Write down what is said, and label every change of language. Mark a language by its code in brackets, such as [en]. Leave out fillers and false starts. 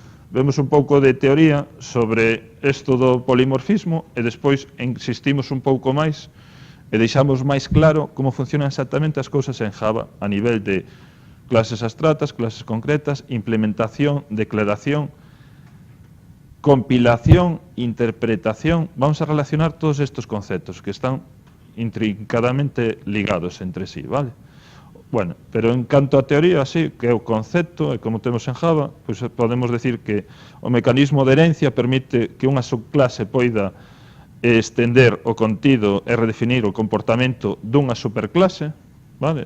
[gl] Vemos un pouco de teoría sobre isto do polimorfismo e despois insistimos un pouco máis e deixamos máis claro como funcionan exactamente as cousas en Java a nivel de clases abstratas, clases concretas, implementación, declaración, compilación, interpretación. [es] Vamos a relacionar todos estos conceptos que están intrincadamente ligados entre sí, vale? [gl] Bueno, pero en canto a teoría, sí, que é o concepto, e como temos en Java, pois podemos decir que o mecanismo de herencia permite que unha subclase poida estender o contido e redefinir o comportamento dunha superclase, vale?